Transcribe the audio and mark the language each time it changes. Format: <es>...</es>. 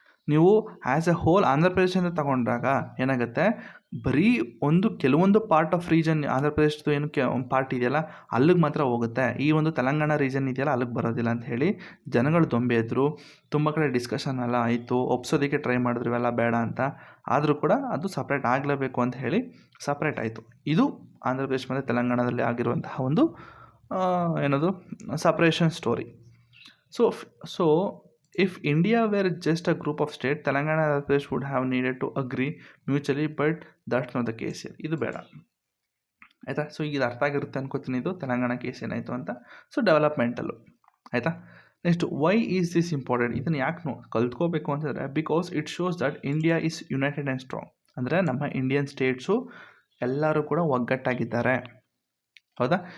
<kn>ನೀವು</kn> <en>as a whole</en> <kn>Andhra Pradesh ಅಂತ ತಗೊಂಡಾಗ ಏನಾಗುತ್ತೆ, ಬರೀ ಕೆಲವೊಂದು ಪಾರ್ಟ್ ಆಫ್ ರೀಜನ್ ಆಂಧ್ರ ಪ್ರದೇಶದ್ದು ಏನು ಒಂದು ಪಾರ್ಟ್ ಇದೆಯಲ್ಲ ಅಲ್ಲಿಗೆ ಮಾತ್ರ ಹೋಗುತ್ತೆ, ಈ ಒಂದು ತೆಲಂಗಾಣ ರೀಜನ್ ಇದೆಯಲ್ಲ ಅಲ್ಲಿಗೆ ಬರೋದಿಲ್ಲ ಅಂತ ಹೇಳಿ ಜನಗಳು ದೊಂಬೆ ಎದ್ರು. ತುಂಬ ಕಡೆ ಡಿಸ್ಕಷನ್ ಎಲ್ಲ ಆಯಿತು, ಒಪ್ಸೋದಕ್ಕೆ ಟ್ರೈ ಮಾಡಿದ್ರು ಇವೆಲ್ಲ ಬೇಡ ಅಂತ. ಆದರೂ ಕೂಡ ಅದು ಸಪ್ರೇಟ್ ಆಗಲೇಬೇಕು ಅಂತ ಹೇಳಿ ಸಪ್ರೇಟ್ ಆಯಿತು. ಇದು ಆಂಧ್ರ ಪ್ರದೇಶ ಮತ್ತು ತೆಲಂಗಾಣದಲ್ಲಿ ಆಗಿರುವಂತಹ ಒಂದು ಏನದು separation story.</kn> <en>So if India were just a group of states, Telangana and Andhra Pradesh would have needed to agree mutually, but that's not the case here.</en> <kn>ಇದು ಬೇಡ ಆಯಿತಾ. ಸೊ ಇದು ಅರ್ಥ ಆಗಿರುತ್ತೆ ಅನ್ಕೋತೀನಿ, ಇದು ತೆಲಂಗಾಣ ಕೇಸ್ ಏನಾಯಿತು ಅಂತ. ಸೊ ಡೆವಲಪ್ಮೆಂಟಲ್ಲು ಆಯಿತಾ.</kn> <en>Next, why is this important?</en> <kn>ಇದನ್ನು ಯಾಕೆ ಕಲ್ತ್ಕೋಬೇಕು ಅಂತಂದರೆ,</kn> <en>Because it shows that India is united and strong.</en> <kn>ಅಂದರೆ ನಮ್ಮ ಇಂಡಿಯನ್ ಸ್ಟೇಟ್ಸು ಎಲ್ಲರೂ ಕೂಡ ಒಗ್ಗಟ್ಟಾಗಿದ್ದಾರೆ, ಹೌದಾ.</kn>